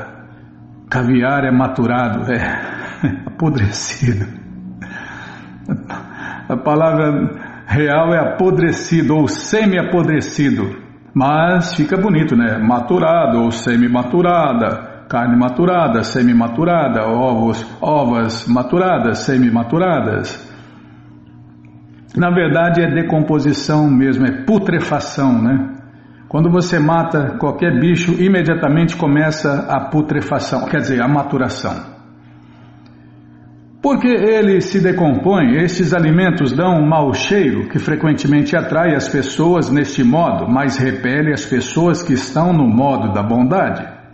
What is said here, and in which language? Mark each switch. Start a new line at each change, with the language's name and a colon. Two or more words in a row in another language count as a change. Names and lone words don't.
Portuguese: Caviar é maturado, apodrecido. A palavra real é apodrecido ou semi-apodrecido, mas fica bonito, né? Maturado ou semi-maturada, carne maturada, semi-maturada, ovas maturadas, semi-maturadas. Na verdade é decomposição mesmo, é putrefação, né? Quando você mata qualquer bicho, imediatamente começa a putrefação, quer dizer, a maturação. Porque ele se decompõe, estes alimentos dão um mau cheiro que frequentemente atrai as pessoas neste modo, mas repele as pessoas que estão no modo da bondade.